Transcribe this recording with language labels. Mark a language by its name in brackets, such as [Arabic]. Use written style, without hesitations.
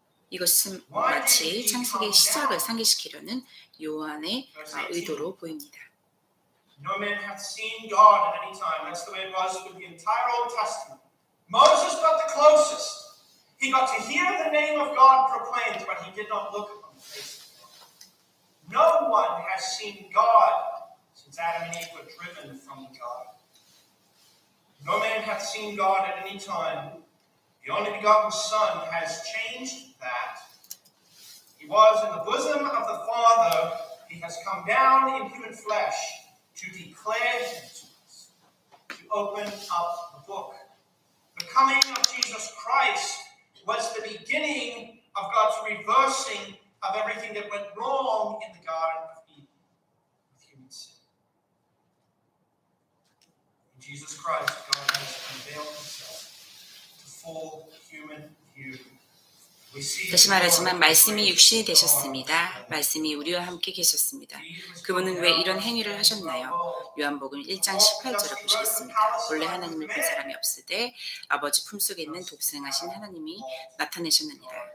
[Korean] 이것은 마치 창세기의 시작을 상기시키려는 요한의 의도로 보입니다. [English] No man hath seen God at any time. That's the way it was with the entire Old Testament. Moses got the closest. He got to hear the name of God proclaimed, but he did not look upon the face of God. No one has seen God since Adam and Eve were driven from the garden. No man hath seen God at any time. The only begotten Son has changed that. He was in the bosom of the Father. He has come down in human flesh to declare him to us, to open up the book. The coming of Jesus Christ was the beginning of God's reversing of everything that went wrong in the Garden of Eden with human sin. In Jesus Christ, God has unveiled himself to full human view. [Korean] 다시 말하지만 말씀이 육신이 되셨습니다. 말씀이 우리와 함께 계셨습니다. 그분은 왜 이런 행위를 하셨나요? 요한복음 1장 18절을 보시겠습니다. 본래 하나님을 본 사람이 없으되 아버지 품속에 있는 독생하신 하나님이 나타내셨느니라.